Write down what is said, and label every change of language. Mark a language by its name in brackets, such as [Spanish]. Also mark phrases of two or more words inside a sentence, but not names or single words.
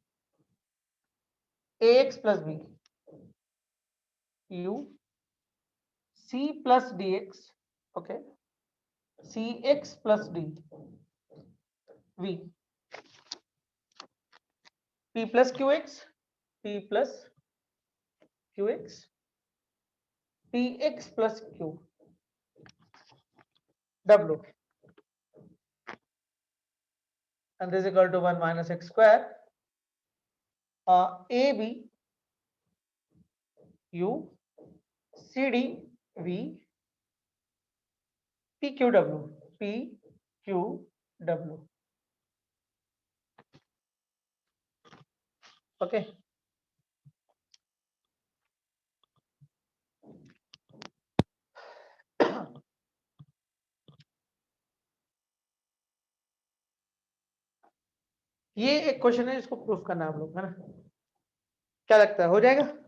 [English] a x plus b u c plus d x, okay, c x plus d v p plus q x, p plus q x, p x plus q w, and this is equal to 1 minus x square, a b u c d v p q w, p q w, ओके। [Hindi] ये एक क्वेश्चन है, इसको प्रूफ करना है आप लोग, है ना, क्या लगता है हो जाएगा?